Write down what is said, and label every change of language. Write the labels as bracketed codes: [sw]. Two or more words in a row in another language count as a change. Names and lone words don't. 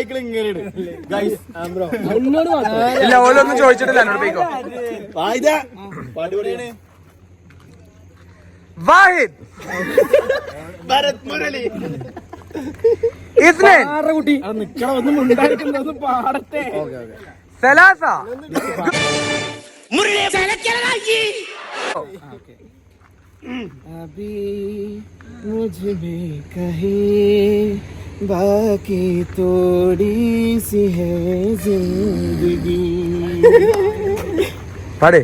[ml] ഇല്ല ഓലൊന്നും ചോദിച്ചിട്ടില്ല എന്നോട് പോയിക്കോ. വാഹിദ് ഭരത് മുരളി ഇസ്നൻ കുട്ടി നിക്കണം ഒന്നും പാടട്ടെ സലാസ [hi] अभी मुझ में कहे बाकी थोड़ी सी है जिंदगी पाड़े